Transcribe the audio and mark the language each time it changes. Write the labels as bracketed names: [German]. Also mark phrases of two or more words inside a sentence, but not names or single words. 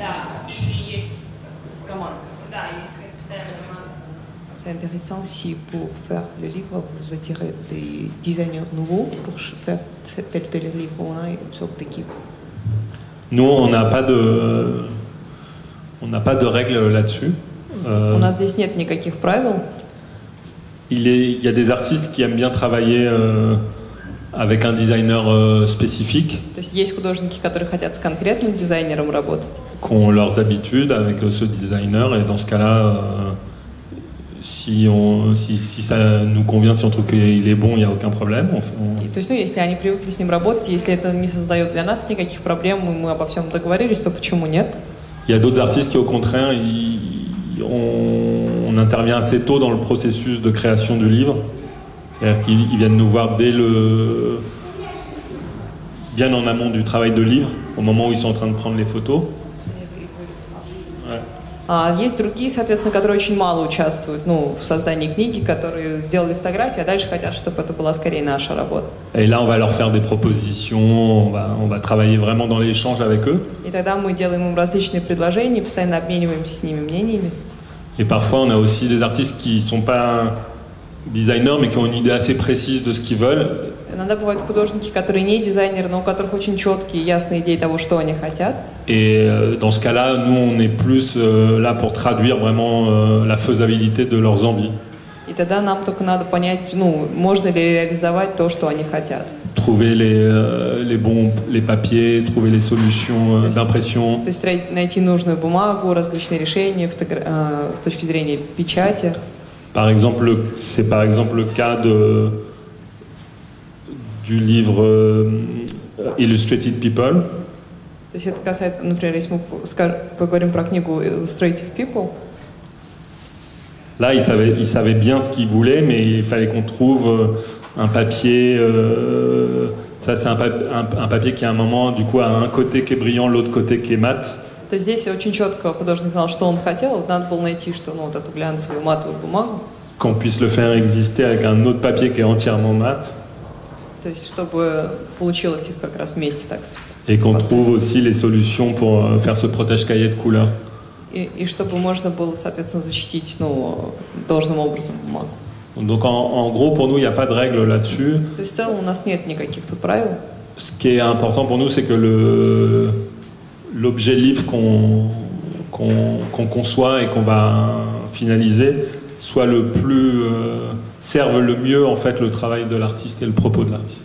[Russian] Да, или есть команда. Да, есть какая-то постоянная команда. [French] C'est intéressant si pour faire le livre, vous attirez des designers nouveaux pour faire tel ou tel livre, on a une sorte d'équipe. Nous, on n'a pas de règles là-dessus. [Russian] У нас здесь нет никаких правил. [French] Il y a des artistes qui aiment bien travailler avec un designer spécifique. [Russian] То есть есть художники, которые хотят с конкретным дизайнером работать. [French] Qui ont leurs habitudes avec ce designer, et dans ce cas-là, si ça nous convient, si on trouve qu'il est bon, il n'y a aucun problème. [Russian] То есть, если они привыкли с ним работать, если это не создает для нас никаких проблем, мы обо всем договорились, то почему нет? [French] Il y a d'autres artistes qui, au contraire, on intervient assez tôt dans le processus de création du livre. C'est-à-dire qu'ils viennent nous voir bien en amont du travail de livre, au moment où ils sont en train de prendre les photos. Ouais. [Russian] А есть другие, соответственно, которые очень мало участвуют, ну, в создании книги, которые сделали фотографии, а дальше хотят, чтобы это была скорее наша работа. [French] Et là, on va leur faire des propositions, on va travailler vraiment dans l'échange avec eux. [Russian] И тогда мы делаем им различные предложения, постоянно обмениваемся с ними мнениями. [French] Et parfois, on a aussi des artistes qui ne sont pas designers, mais qui ont une idée assez précise de ce qu'ils veulent. [Russian] Иногда бывают художники, которые не дизайнеры, но у которых очень четкие, ясные идеи того, что они хотят. [French] Et dans ce cas-là, nous, on est plus là pour traduire vraiment la faisabilité de leurs envies. [Russian] И тогда нам только надо понять, ну, можно ли реализовать то, что они хотят. [French] Trouver les papiers, trouver les solutions d'impression. [Russian] То есть найти нужную бумагу, различные решения с точки зрения печати. [French] Par exemple, c'est par exemple le cas du livre Illustrated People. [Russian] То есть это касается, например, если мы поговорим про книгу Illustrated People. [French] Là, ils savaient bien ce qu'ils voulaient, mais il fallait qu'on trouve un papier. Ça, c'est un papier qui, à un moment, du coup, a un côté qui est brillant, l'autre côté qui est mat. [Russian] То есть здесь очень четко художник знал, что он хотел. Вот надо было найти, что, ну, вот эту глянцевую матовую бумагу. [French] Qu'on puisse le faire exister avec un autre papier qui est entièrement mat. [Russian] То есть, чтобы получилось их как раз вместе так. [French] Et qu'on trouve aussi les solutions pour faire ce protège-cahier de couleur. [Russian] И чтобы можно было, соответственно, защитить, ну, должным образом бумагу. [French] Donc en gros, pour nous, il n'y a pas de règle là-dessus. [Russian] То есть в целом у нас нет никаких тут правил. [French] Ce qui est important pour nous, c'est que l'objet livre qu'on conçoit et qu'on va finaliser soit le plus serve le mieux en fait le travail de l'artiste et le propos de l'artiste.